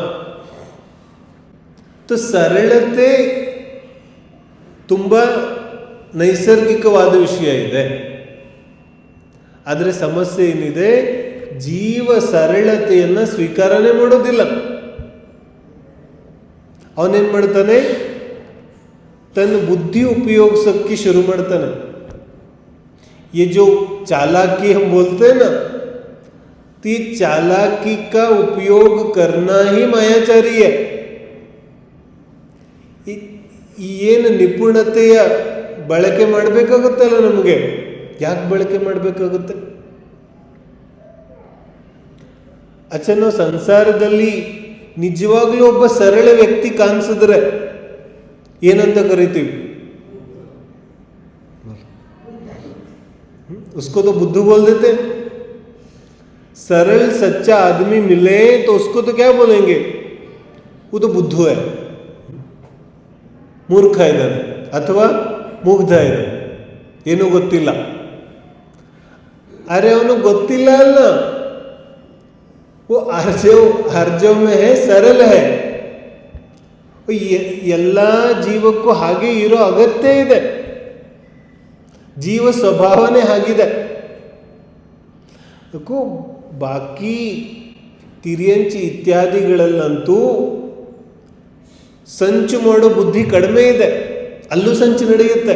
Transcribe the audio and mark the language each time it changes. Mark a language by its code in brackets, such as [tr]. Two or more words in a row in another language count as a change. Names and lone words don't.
[kn] ಸರಳತೆ ತುಂಬ ನೈಸರ್ಗಿಕವಾದ ವಿಷಯ ಇದೆ. ಆದರೆ ಸಮಸ್ಯೆ ಏನಿದೆ, ಜೀವ ಸರಳತೆಯನ್ನು ಸ್ವೀಕಾರನೇ ಮಾಡೋದಿಲ್ಲ. ಅವನೇನ್ ಮಾಡ್ತಾನೆ, ತನ್ನ ಬುದ್ಧಿ ಉಪಯೋಗಿಸೋಕ್ಕೆ ಶುರು ಮಾಡ್ತಾನೆ. [hi] ये जो चालाकी हम बोलते हैं ना, तो ये चालाकी का उपयोग करना ही मायाचारी है. [kn] ಏನು ನಿಪುಣತೆಯ ಬಳಕೆ ಮಾಡಬೇಕಾಗುತ್ತಲ್ಲ ನಮಗೆ, ಯಾಕೆ ಬಳಕೆ ಮಾಡಬೇಕಾಗುತ್ತೆ? ನಾವು ಸಂಸಾರದಲ್ಲಿ ನಿಜವಾಗ್ಲೂ ಒಬ್ಬ ಸರಳ ವ್ಯಕ್ತಿ ಕಾಣಿಸಿದ್ರೆ ಏನಂತ ಕರಿತೀವಿ? [hi] उसको तो बुद्धू बोल देते. सरल सच्चा आदमी मिले तो उसको तो क्या बोलेंगे? वो तो बुद्धू है, [kn] ಮೂರ್ಖ ಇದ್ದಾನೆ ಅಥವಾ ಮುಗ್ಧ ಇದ್ದಾನೆ, ಏನೂ ಗೊತ್ತಿಲ್ಲ. ಅರೆ ಅವನು ಗೊತ್ತಿಲ್ಲ ಅಲ್ಲ, [hi] वो आर्जव में है, सरल है. [kn] ಎಲ್ಲ ಜೀವಕ್ಕೂ ಹಾಗೆ ಇರೋ ಅಗತ್ಯ ಇದೆ. ಜೀವ ಸ್ವಭಾವನೆ ಆಗಿದೆ. ಬಾಕಿ ತಿರಿಯಂಚಿ ಇತ್ಯಾದಿಗಳಲ್ಲಂತೂ ಸಂಚು ಮಾಡೋ ಬುದ್ಧಿ ಕಡಿಮೆ ಇದೆ, ಅಲ್ಲೂ ಸಂಚು ನಡೆಯುತ್ತೆ.